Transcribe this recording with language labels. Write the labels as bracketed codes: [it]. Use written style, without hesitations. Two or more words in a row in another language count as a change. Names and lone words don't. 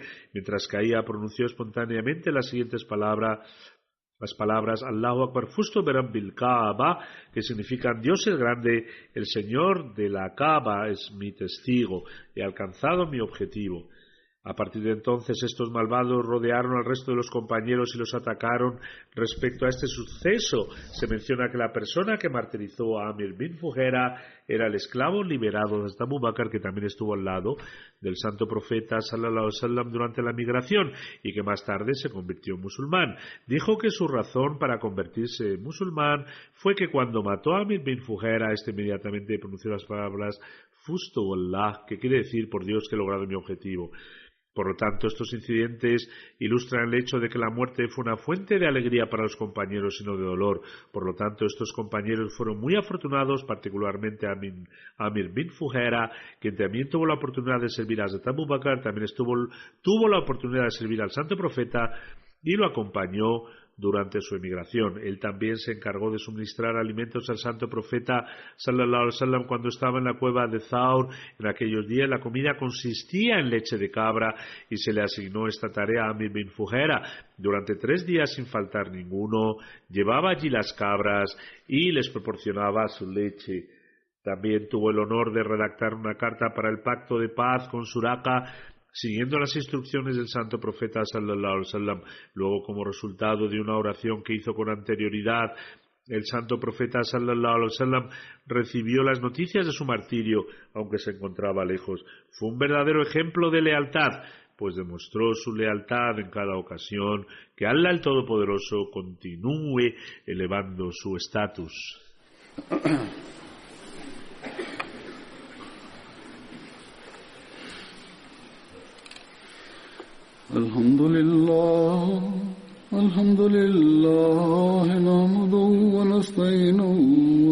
[es] Mientras caía, pronunció espontáneamente las siguientes palabras: [ar] الله أكبر فزت ورب الكعبة, [es] que significan Dios es grande, el Señor de la Kaaba es mi testigo, he alcanzado mi objetivo. A partir de entonces, estos malvados rodearon al resto de los compañeros y los atacaron. Respecto a este suceso, se menciona que la persona que martirizó a Amir bin Fuhera era el esclavo liberado de Abu Bakr, que también estuvo al lado del santo profeta [ar] صلى الله عليه وسلم [es] durante la migración y que más tarde se convirtió en musulmán. Dijo que su razón para convertirse en musulmán fue que cuando mató a Amir bin Fuhera, este inmediatamente pronunció las palabras [ar] فزت والله, [es] que quiere decir por Dios que he logrado mi objetivo. Por lo tanto, estos incidentes ilustran el hecho de que la muerte fue una fuente de alegría para los compañeros y no de dolor. Por lo tanto, estos compañeros fueron muy afortunados, particularmente Amir bin Fuhera, quien también tuvo la oportunidad de servir a Hazrat Abu Bakr, también tuvo la oportunidad de servir al santo profeta y lo acompañó durante su emigración. Él también se encargó de suministrar alimentos al santo profeta [ar] صلى الله عليه وسلم [es] cuando estaba en la cueva de Thawr. En aquellos días la comida consistía en leche de cabra y se le asignó esta tarea a Amir bin Fuhera. Durante 3 días, sin faltar ninguno, llevaba allí las cabras y les proporcionaba su leche. También tuvo el honor de redactar una carta para el pacto de paz con Suraqa, siguiendo las instrucciones del santo profeta [ar] صلى الله عليه وسلم. [es] Luego, como resultado de una oración que hizo con anterioridad, el santo profeta [ar] صلى الله عليه وسلم [es] recibió las noticias de su martirio, aunque se encontraba lejos. Fue un verdadero ejemplo de lealtad, pues demostró su lealtad en cada ocasión. Que Allah el Todopoderoso continúe elevando su estatus. [ar] الحمد لله نحمده ونستعينه و